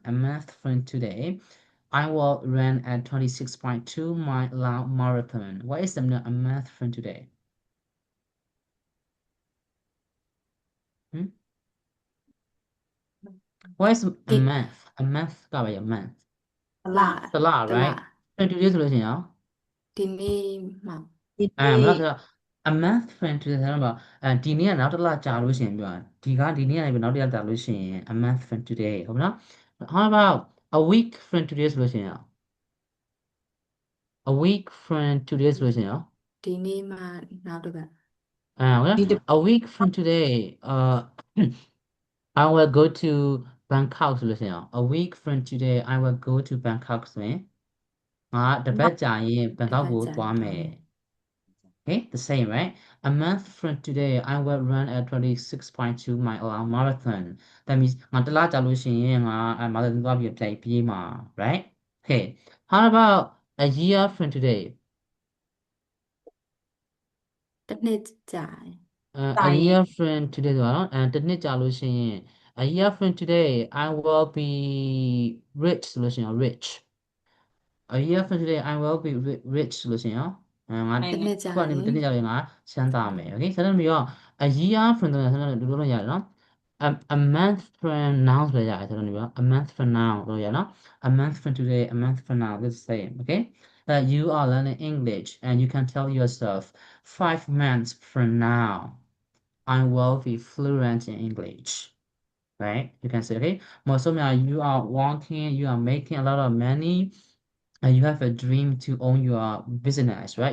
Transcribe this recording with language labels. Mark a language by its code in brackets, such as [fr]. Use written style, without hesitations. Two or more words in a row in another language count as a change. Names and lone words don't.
[en] A marathon today, I will run a 26.2 mile marathon. What is the marathon today? What is a [my] ဒီ [en] month? A month ကပဲရ month. [my] လ တလ တလ right? 22 ဆိုလို့ရှိရင်ရော ဒီနေ့မှ မလားဆိုတော့ [en] a month friend [my] ဆိုတဲ့မှာဒီနေ့ကနောက်တစ်လကြာလို့ရှိရင်ပြောတာဒီနေ့ကနေပြီးနောက်တစ်ရက်ကြာလို့ရှိရင် [en] a month friend today [my] ဟုတ်မလား [en] How about a week friend today [my] ဆိုလို့ရှိရင်ရော [en] a week friend today [my] ဆိုလို့ရှိရင်ရော ဒီနေ့မှနောက်တစ်ပတ် ဟုတ်လား [en] a week from today I will go to Bangkok [my] ဆိုလို့ရှိရင်ရော [en] a week from today I will go to Bangkok [my] ဆိုရင်ငါတစ်ပတ်ကြာရင် Bangkok ကိုသွားမယ် [en] Okay, the same, right? A month from today, I will run a 26.2 mile marathon. That means [my] ငါတစ်လကြာလို့ရှိရင်ငါmarathon သွားပြီးပြေးမှာ [en] right? Okay. How about a year from today? [my] တစ်နှစ်ကြာရင် [en] A year from today [my] ဆိုတော့တစ်နှစ်ကြာလို့ရှိရင် [en] a year from today, I will be rich [my] ဆိုလို့ရှိရင် rich. [en] A year from today, I will be rich [my] ဆိုလို့ရှိရင်ငါ တစ်နှစ်ကြာ ခုကနေတစ်နှစ်ကြာရင်ငါချမ်းသာမယ် [en] okay [my] ဆက်လို့ပြီးတော့ [en] a year from [my] ဆိုတော့ဆက်လို့လို့ရတယ်နော် [en] a month from now [my] ဆိုရရတယ်ဆက်လို့ပြီးတော့ [en] a month from now [my] လို့ရနော် [en] a month from today, a month from now this same, okay you are learning English and you can tell yourself 5 months from now I will be fluent in English, right? You can say, okay, most of you are working, you are making a lot of money, and you have a dream to own your business, right?